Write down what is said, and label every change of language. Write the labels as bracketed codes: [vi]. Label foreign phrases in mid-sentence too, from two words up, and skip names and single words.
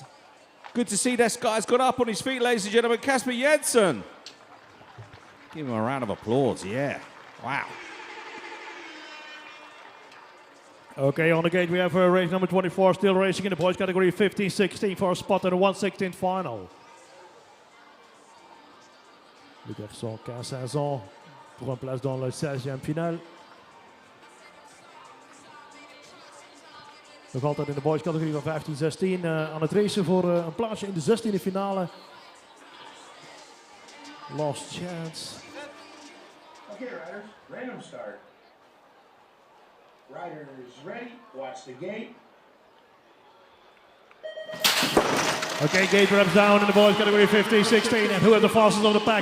[en] Good to see this guy's got up on his feet, ladies and gentlemen. Kasper Jensen. Give him a round of applause, yeah. Wow. Okay, on the gate we have race number 24 still racing in the boys category 15-16 for a spot in the 1/16 final. [fr] Les garçons 15-16 ans pour une place dans le 16e finale. [nl] Nog altijd in de boys categorie van 15-16 aan het racen voor een plaatsje in de 16e finale. [en] Last chance. Okay, riders, random start. Riders ready, watch the gate. Okay, gate reps down in the boys category 15-16, and who is the fastest of the pack?